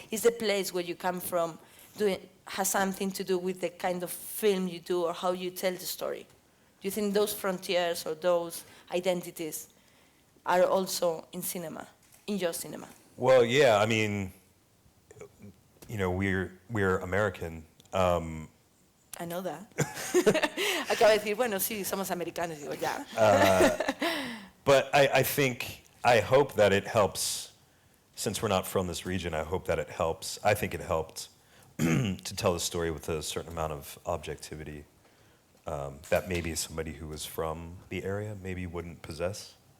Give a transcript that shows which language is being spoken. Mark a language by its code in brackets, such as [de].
[en] Is the place where you come from has something to do with the kind of film you do or how you tell the story? Do you think those frontiers or those identities are also in cinema, in your cinema? Well, yeah, I mean, we're American. I know that. [es] Acabo de decir, bueno, sí, somos americanos, digo, ya. [en] But I hope that it helps, since we're not from this region, I hope that it helps. I think it helped to tell the story with a certain amount of objectivity that maybe somebody who was from the area maybe wouldn't possess.